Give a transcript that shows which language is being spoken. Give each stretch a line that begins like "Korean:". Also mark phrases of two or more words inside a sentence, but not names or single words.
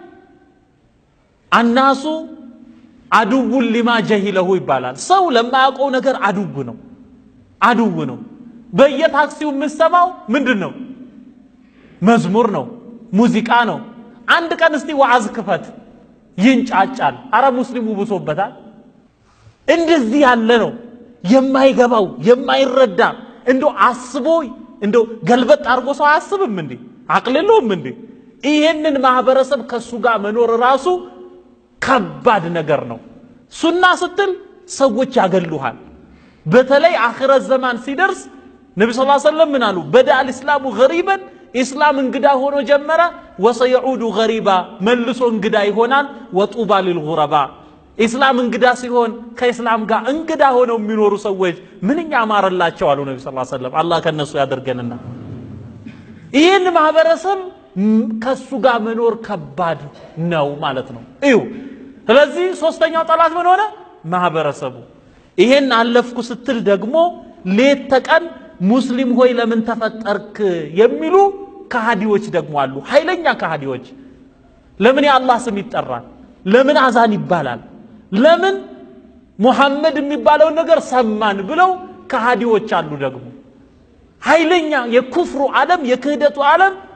Arabic: الناس عدو لما جهلوه
Amharic: ይባላል ሰው ለማያውቀው ነገር አዱው ነው በየታክሲው የምትሰማው ምንድነው መዝሙር ነው ሙዚቃ ነው አንድ ቀን እስቲ ዋዕዝ ክፈት ይንጫጫል አረ ሙስሊሙ ብሶበታል እንደዚህ ያለ ነው የማይገባው የማይረዳ እንዶ አስቦ እንዶ ገልበጥ አርጎ ሰው አያስብም እንዴ አቅልሎም እንዴ ይሄንን ማህበረሰብ ከሱ ጋር መኖር ራሱ ከባድ ነገር ነው ሱና ስትል ሰዎች ያገሉሃል በተለይ አኺረት ዘማን ሲደርስ ነብዩ
Arabic: صلى الله عليه وسلم
Amharic: ምን አሉ በዳ
Arabic: الاسلام غريبا اسلام
Amharic: እንግዳ ሆኖ ጀመረ
Arabic: وسيعود غريبا
Amharic: መልሶ እንግዳ ይሆናል
Arabic: وطوبى للغرباء اسلام
Amharic: እንግዳ ሲሆን ከእስላም ጋር እንግዳ ሆነው የሚኖሩ ሰዎች ምንኛ ማረላቸው አሉ ነብዩ
Arabic: صلى الله عليه وسلم
Amharic: አላህ ከነሱ ያደርገንና ይሄን ማህበረሰብ ከሱ ጋር መኖር ከባድ ነው ማለት ነው እዩ ስለዚህ ሶስተኛው ጠላት ምን ሆነ ማህበረሰቡ ይሄን አለፍኩ ስትል ደግሞ ሌት ተቀን ሙስሊም ሆይ ለምን ተፈጠርክ የሚሉ ከሃዲዎች ደግሞ አሉ ኃይለኛ ከሃዲዎች ለምን የአላህ ስም ይጠራል ለምን አዛን ይባላል ለምን ሙሐመድ የሚባለው ነገር ሰማን ብለው ከሃዲዎች አሉ ደግሞ ኃይለኛ የኩፍሩ ዓለም የክህደቱ ዓለም